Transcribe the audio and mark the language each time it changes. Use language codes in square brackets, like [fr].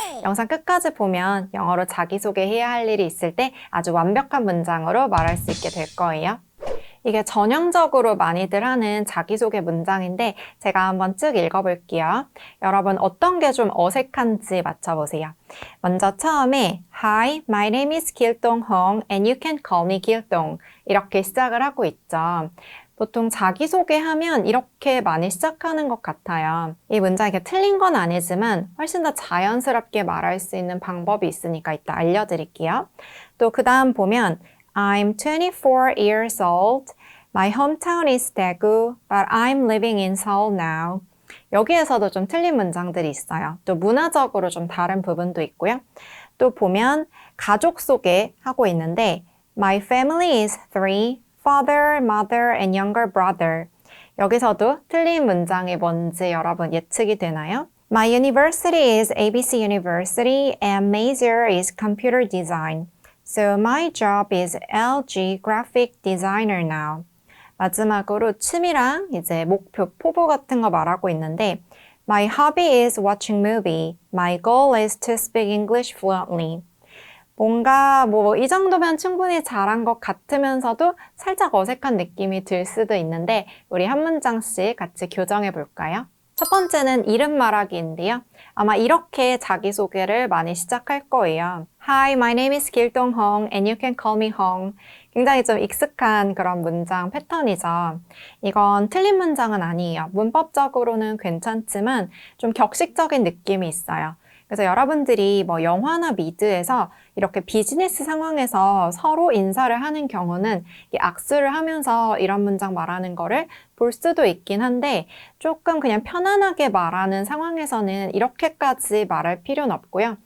[ko] 영상 끝까지 보면 영어로 자기소개해야 할 일이 있을 때 아주 완벽한 문장으로 말할 수 있게 될 거예요. 이게 전형적으로 많이들 하는 자기소개 문장인데 제가 한번 쭉 읽어볼게요. 여러분 어떤 게 좀 어색한지 맞춰보세요. 먼저 처음에 [en] Hi, my name is 길동 Hong and you can call me 길동 [ko] 이렇게 시작을 하고 있죠. 보통 자기소개하면 이렇게 많이 시작하는 것 같아요. 이 문장 이게 틀린 건 아니지만 훨씬 더 자연스럽게 말할 수 있는 방법이 있으니까 이따 알려드릴게요. [en] 또 그 다음 보면 I'm 24 years old. My hometown is Daegu, but I'm living in Seoul now. [ko] 여기에서도 좀 틀린 문장들이 있어요. 또 문화적으로 좀 다른 부분도 있고요. 또 보면 가족 소개하고 있는데 [en] My family is three, father, mother, and younger brother. [ko] 여기서도 틀린 문장이 뭔지 여러분 예측이 되나요? [en] My university is ABC University and major is computer design. So my job is LG graphic designer now. [ko] 마지막으로 취미랑 이제 목표, 포부 같은 거 말하고 있는데 [en] My hobby is watching movie. My goal is to speak English fluently. [ko] 뭔가 뭐 이 정도면 충분히 잘한 것 같으면서도 살짝 어색한 느낌이 들 수도 있는데 우리 한 문장씩 같이 교정해 볼까요? 첫 번째는 이름 말하기인데요. 아마 이렇게 자기소개를 많이 시작할 거예요. [en] Hi, my name is 길동 Hong and you can call me Hong. [ko] 굉장히 좀 익숙한 그런 문장 패턴이죠. 이건 틀린 문장은 아니에요. 문법적으로는 괜찮지만 좀 격식적인 느낌이 있어요. 그래서 여러분들이 뭐 영화나 미드에서 이렇게 비즈니스 상황에서 서로 인사를 하는 경우는 악수를 하면서 이런 문장 말하는 거를 볼 수도 있긴 한데 조금 그냥 편안하게 말하는 상황에서는 이렇게까지 말할 필요는 없고요.